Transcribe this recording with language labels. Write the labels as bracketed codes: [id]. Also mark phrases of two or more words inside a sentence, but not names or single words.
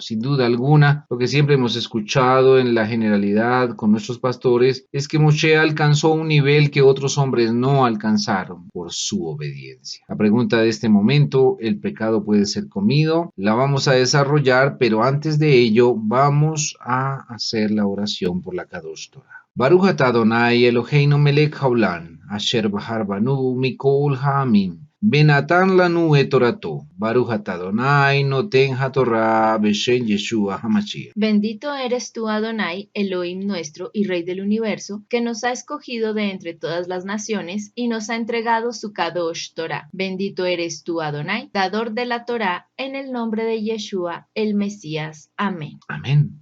[es] Sin duda alguna, lo que siempre hemos escuchado en la generalidad con nuestros pastores es que Moshe alcanzó un nivel que otros hombres no alcanzaron por su obediencia. La pregunta de este momento: ¿el pecado puede ser comido? La vamos a desarrollar, pero antes de ello vamos a hacer la oración por la [he] קדוש תורה. ברוך אתה אדוני אלוהינו מלך העולם אשר בחר בנו מכל העמים ונתן לנו את תורתו. ברוך אתה אדוני נותן התורה בשם ישוע המשיח. [es] Bendito eres tú, Adonai, Elohim nuestro y Rey del universo, que nos ha escogido de entre todas las naciones y nos ha entregado su [he] קדוש תורה. [es] Bendito eres tú, Adonai, dador de la Torah, en el nombre de Yeshua, el Mesías. Amén. Amén.